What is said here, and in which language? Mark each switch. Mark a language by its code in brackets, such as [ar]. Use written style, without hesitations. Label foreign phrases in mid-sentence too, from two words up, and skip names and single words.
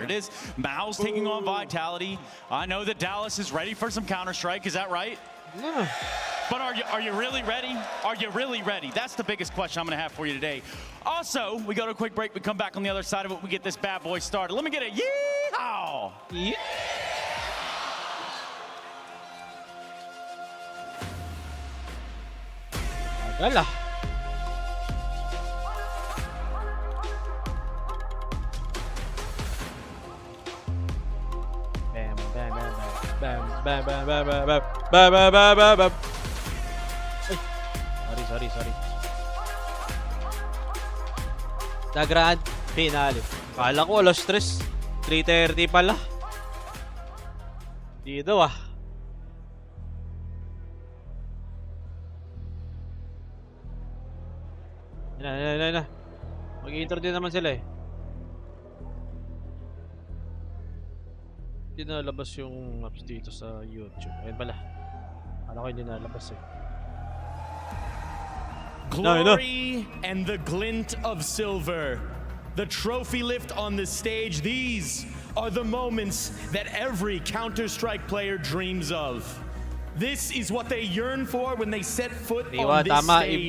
[en] It is MOUZ taking on Vitality. I know that Dallas is ready for some Counter-Strike. Is that right? Yeah. But are you really ready? Are you really ready? That's the biggest question I'm going to have for you today. Also, we go to a quick break. We come back on the other side of it. We get this bad boy started. Let me get a yeehaw! Yeah. Wala. Bam, bam, bam, bam, bam, bam, bam, bam, bam, bam, bam, bam, bam, bam. Sorry. The grand finale. [tl] Kala ko alas 3. 3:30 pala. Dito Na. Mag-intro din naman sila eh. Hindi nalabas yung apps dito sa YouTube. Ayun pala. Ano ko hindi nalabas eh. [en] Glory and the glint of silver. The trophy lift on the stage. These are the moments that every Counter-Strike player dreams of. This is what they yearn for when they set foot on this stage.